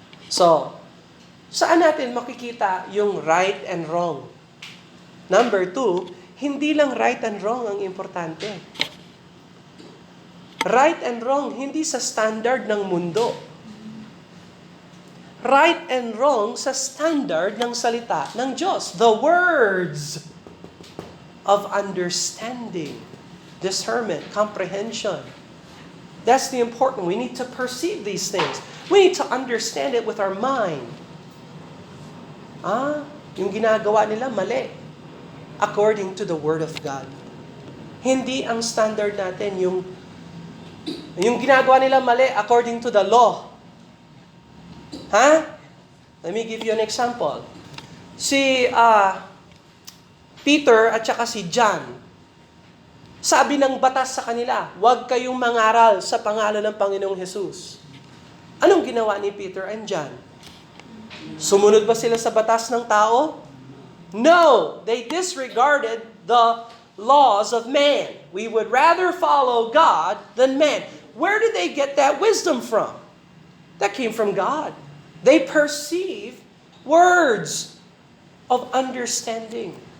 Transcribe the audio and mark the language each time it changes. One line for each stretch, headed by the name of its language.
Filipino: So, saan natin makikita yung
English: right and wrong?
Filipino: Number 2, hindi lang
English: right and wrong
Filipino: ang importante.
English: Right and wrong,
Filipino: hindi sa standard ng mundo.
English: Right and wrong
Filipino: sa standard ng salita ng Diyos.
English: The words of understanding, discernment, comprehension. That's the important. We need to perceive these things. We need to understand it with our mind.
Filipino: Yung ginagawa nila mali.
English: According to the Word of God.
Filipino: Hindi ang standard natin yung ginagawa nila mali
English: according to the law. Let me give you an example.
Filipino: Si Peter at saka si John, sabi ng batas sa kanila, huwag kayong mangaral sa pangalan ng Panginoong Jesus. Anong ginawa ni Peter and John? Sumunod ba sila sa batas ng tao?
English: No, they disregarded the laws of man. We would rather follow God than man. Where did they get that wisdom from? That came from God. They perceive words of understanding.